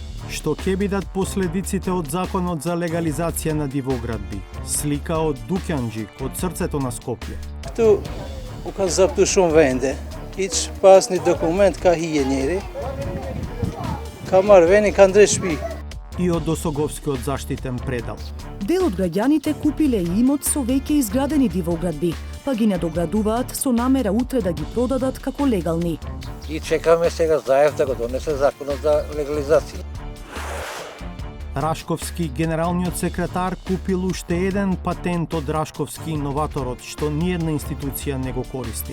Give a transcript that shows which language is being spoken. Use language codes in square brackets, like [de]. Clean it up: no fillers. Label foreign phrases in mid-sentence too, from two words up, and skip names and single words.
[mk] Што ќе бидат последиците од законот за легализација на дивоградби? Слика од Дукјанџик, од срцето на Скопје. [sq] Këtu u ka zaptu shumë vende, hiç pas një dokument ka hije njeri, ka marrë vendin, ka ndre shtëpi. [mk] И од Досоговскиот заштитен предел. Дел од граѓаните купиле имот со веќе изградени дивоградби, па ги надоградуваат со намера утре да ги продадат како легални. И чекаме сега Заев да го донесе законот за легализација. Рашковски генералниот секретар купил уште еден патент од Рашковски инноваторот, што ниедна институција не го користи.